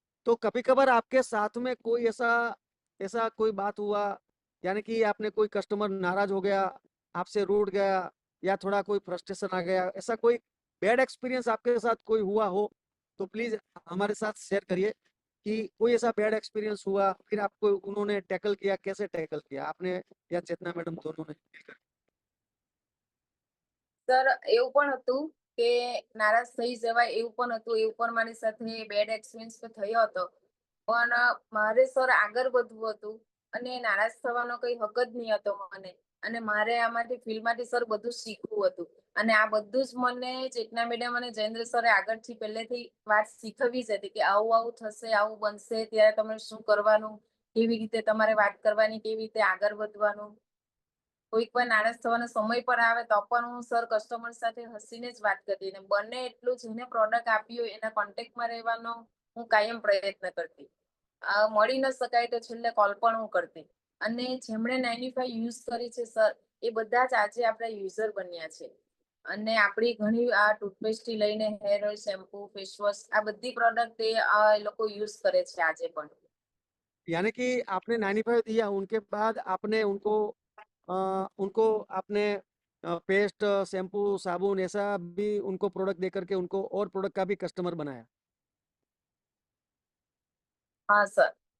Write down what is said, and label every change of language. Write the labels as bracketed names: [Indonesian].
[Hindi] तो कभी कभार आपके साथ में कोई ऐसा ऐसा कोई बात हुआ, यानी कि आपने कोई कस्टमर नाराज हो गया, आपसे रूठ गया, या थोड़ा कोई फ्रस्ट्रेशन आ गया, ऐसा कोई बैड एक्सपीरियंस आपके साथ कोई हुआ हो तो प्लीज हमारे साथ शेयर करिए कि कोई ऐसा बैड एक्सपीरियंस हुआ, फिर आपको उन्होंने टैकल किया, कैसे टैकल किया आपने या चेतना मैडम दोनों ने? [Gujarati] સર એવું પણ હતું કે નારાજ થઈ જવાય એવું પણ હતું. એવું પણ મારી સાથે બેડ એક્સપિરિયન્સ તો થયો હતો. પણ મારે સર આગળ વધવું હતું અને નારાજ થવાનો કઈ હક જ નહીં હતો મને. અને મારે આમાંથી ફિલ્ડમાંથી સર બધું શીખવું હતું. અને આ બધું જ મને ચેતના મેડમ અને જયેન્દ્ર સરે આગળથી પહેલેથી વાત શીખવી જ હતી કે આવું આવું થશે, આવું બનશે, ત્યારે તમારે શું કરવાનું, કેવી રીતે તમારે વાત કરવાની, કેવી રીતે આગળ વધવાનું. કોઈક વાર નારાજ થવાનો સમય પણ આવે તો પણ હું સર કસ્ટમર સાથે હસીને જ વાત કરતી અને બને એટલું જેને પ્રોડક્ટ આપ્યું હોય એના કોન્ટેક્ટમાં રહેવાનો હું કાયમ પ્રયત્ન કરતી. મળી ન શકાય તો છેલ્લે કોલ પણ હું કરતી. અને જેમણે 95 યુઝ કરી છે સર, એ બધા જ આજે આપણા યુઝર બન્યા છે. અને આપણી ઘણી આ ટૂથપેસ્ટ થી લઈને hair oil, shampoo, face wash, આ બધી પ્રોડક્ટ એ લોકો યુઝ કરે છે આજે પણ. [Hindi] यानी कि आपने 95 दिया, उनके बाद आपने उनको आपने पेस्ट, शैम्पू, साबुन ऐसा भी उनको प्रोडक्ट दे करके उनको और प्रोडक्ट का भी कस्टमर बनाया? [Gujarati] હા સર.